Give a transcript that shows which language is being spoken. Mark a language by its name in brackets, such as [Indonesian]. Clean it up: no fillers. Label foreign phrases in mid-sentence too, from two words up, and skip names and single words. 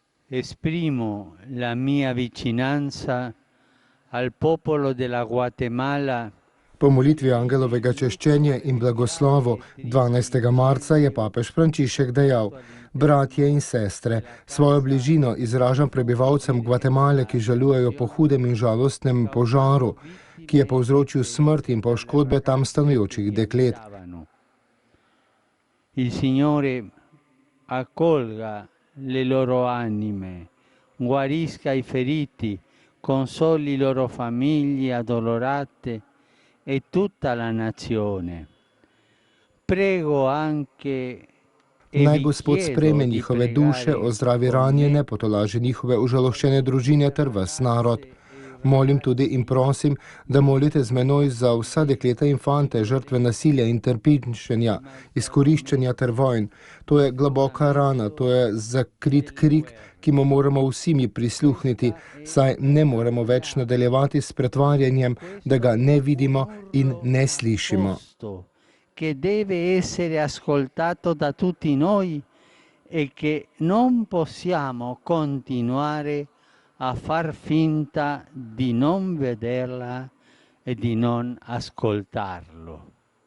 [Italian] Esprimo la mia vicinanza al popolo della Guatemala. [Slovenian] Po molitvi angelovega češčenja in blagoslovu 12. marca je papež Frančišek dejal: Bratje in sestre, svojo bližino izražam prebivalcem Gvatemale, ki žalujejo po hudem in žalostnem požaru, ki je povzročil smrt in poškodbe tam stanujočih deklet. [Italian] Il Signore accolga le loro anime, guarisca i feriti, consoli loro famiglie addolorate e tutta la nazione. Prego anche [Slovenian] Naj Gospod sprejme njihove duše, ozdravi ranjene, potolaži njihove užaloščene družine ter ves narod. Molim tudi in prosim, da molite z menoj za vsa dekleta in fante, žrtve nasilja in trpinčenja, izkoriščenja ter vojn. To je globoka rana, to je zakrit krik, ki mu moramo vsi mi prisluhniti, saj ne moremo več nadaljevati s pretvarjanjem, da ga ne vidimo in ne slišimo. [Italian] Che deve essere ascoltato da tutti noi e che non possiamo continuare a far finta di non vederla e di non ascoltarlo.